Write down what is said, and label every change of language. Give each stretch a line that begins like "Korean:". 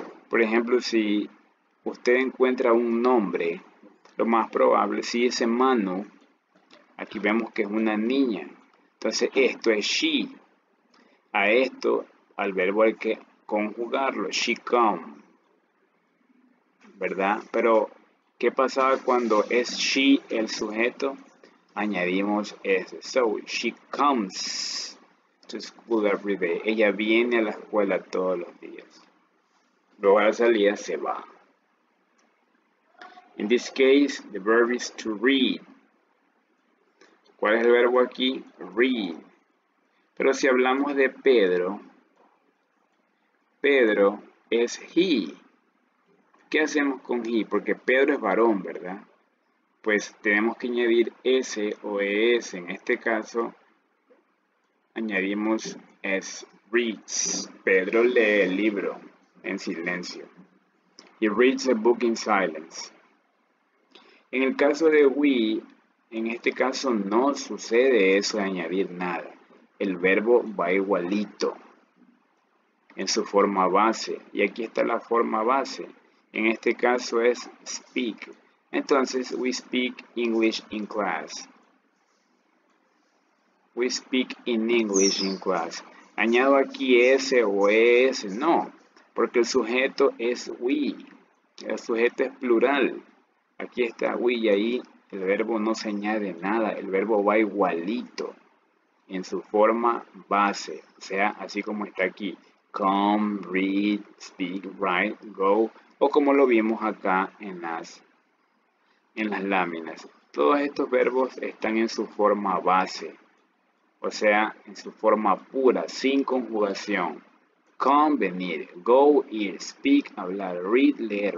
Spanish: Por ejemplo, si usted encuentra un nombre, lo más probable, si es Manu, aquí vemos que es una niña. Entonces, esto es she. A esto, al verbo hay que conjugarlo.
English: She come.
Spanish: ¿Verdad? Pero, ¿qué pasaba cuando es she el sujeto? Añadimos s.
English: So, she comes to school every day.
Spanish: Ella viene a la escuela todos los días. Luego a la salida se va.
English: In this case, the verb is to read.
Spanish: ¿Cuál es el verbo aquí? Read. Pero si hablamos de Pedro, Pedro es he. ¿Qué hacemos con he? Porque Pedro es varón, ¿verdad? Pues tenemos que añadir s o es. En este caso, añadimos s.
English: Reads.
Spanish: Pedro lee el libro en silencio.
English: He reads a book in silence.
Spanish: En el caso de we, en este caso no sucede eso de añadir nada. El verbo va igualito en su forma base. Y aquí está la forma base. En este caso es speak.
English: Entonces, we speak English in class. We speak in English in class.
Spanish: ¿Añado aquí S o ES? No, porque el sujeto es we. El sujeto es plural. Aquí está we y ahí el verbo no se añade nada. El verbo va igualito en su forma base. O sea, así como está aquí.
English: Come, read, speak, write, go.
Spanish: O como lo vimos acá en las láminas. Todos estos verbos están en su forma base. O sea, en su forma pura, sin conjugación.
English: Come,
Spanish: venir. Go, ir. Speak, hablar. Read, leer.